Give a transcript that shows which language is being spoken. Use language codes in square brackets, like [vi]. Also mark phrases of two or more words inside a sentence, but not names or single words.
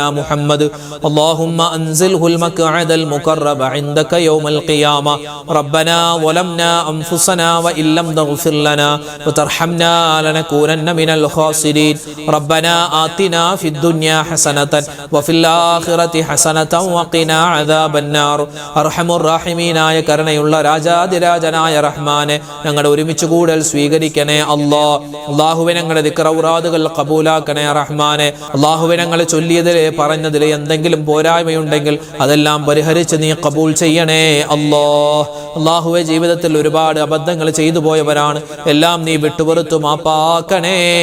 [ar] محمد اللهم أنزله المقعد المقرب عندك يوم القيامة ربنا ظلمنا أنفسنا وإن لم تغفر لنا وترحمنا لنكونن من الخاسرين ربنا آتنا في الدنيا حسنة وفي الآخرة حسنة وقنا عذاب النار أرحم الراحمين [ml] ആയ കരുണയുള്ള രാജാതിരാജനായ റഹ്മാനെ ഞങ്ങളുടെ ഒരുമിച്ച് കൂടൽ സ്വീകരിക്കണേ അല്ലാഹുവേ ഞങ്ങളുടെ ദിക്റൗറാദുകൾ കബൂലാക്കണേ റഹ്മാനെ അല്ലാഹുവേ ഞങ്ങൾ ചൊല്ലിയതിലെ പറഞ്ഞതിലെ എന്തെങ്കിലും പോരായ്മയുണ്ടെങ്കിൽ അതെല്ലാം പരിഹരിച്ച് നീ കബൂൽ ചെയ്യണേ അല്ലാഹുവേ ജീവിതത്തിൽ ഒരുപാട് അബദ്ധങ്ങൾ ചെയ്തു പോയവരാണ് എല്ലാം നീ വിട്ടുപുറത്തു മാപ്പാക്കണേ